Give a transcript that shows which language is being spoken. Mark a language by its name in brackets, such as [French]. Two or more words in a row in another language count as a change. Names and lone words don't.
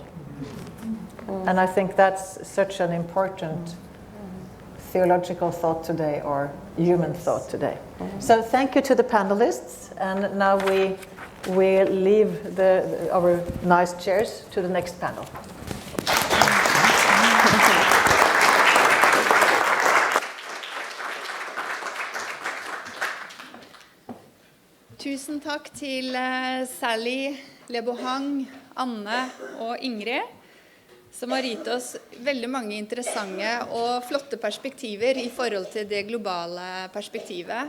[English] And I think that's such an important theological thought today, or human thought today. So thank you to the panelists, and now we leave our nice chairs to the next panel. [Norwegian] Tusen takk til Sally, Lebohang, Anne og Ingrid, som har gitt oss veldig mange interessante og flotte perspektiver i forhold til det globale perspektivet.